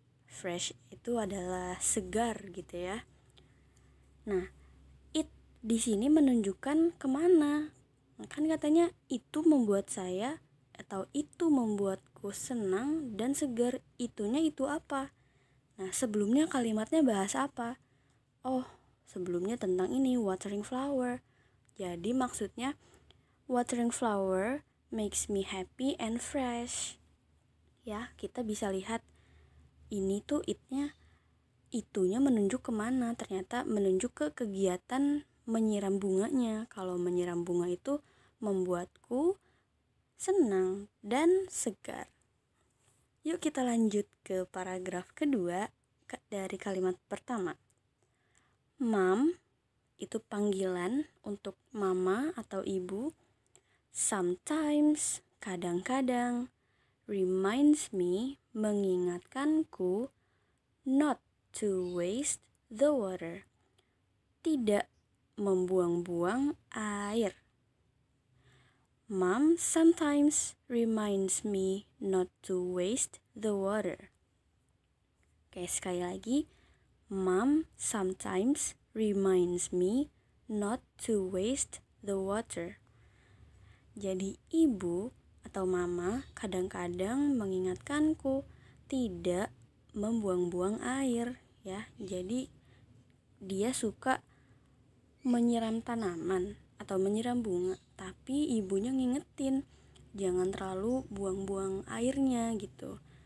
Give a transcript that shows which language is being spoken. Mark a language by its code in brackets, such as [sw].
[id] Fresh itu adalah segar gitu ya. Nah, it di sini menunjukkan kemana? Kan katanya itu membuat saya atau itu membuatku senang dan segar. Itunya itu apa? Nah, sebelumnya kalimatnya bahas apa? Oh, sebelumnya tentang ini, watering flower. Jadi maksudnya [en] watering flower makes me happy and fresh. [id] Ya, kita bisa lihat ini tuh itunya menunjuk kemana? Ternyata menunjuk ke kegiatan menyiram bunganya. Kalau menyiram bunga itu membuatku senang dan segar. Yuk kita lanjut ke paragraf kedua dari kalimat pertama. Mom itu panggilan untuk mama atau ibu. [en] Sometimes, [id] kadang-kadang. [en] Reminds me, [id] mengingatkanku. [en] Not to waste the water, [id] tidak membuang-buang air. [en] Mom sometimes reminds me not to waste the water. [id] Oke, sekali lagi. [en] Mom sometimes reminds me not to waste the water. [id] Jadi ibu atau mama kadang-kadang mengingatkanku tidak membuang-buang air ya. Jadi dia suka menyiram tanaman atau menyiram bunga, tapi ibunya ngingetin jangan terlalu buang-buang airnya gitu.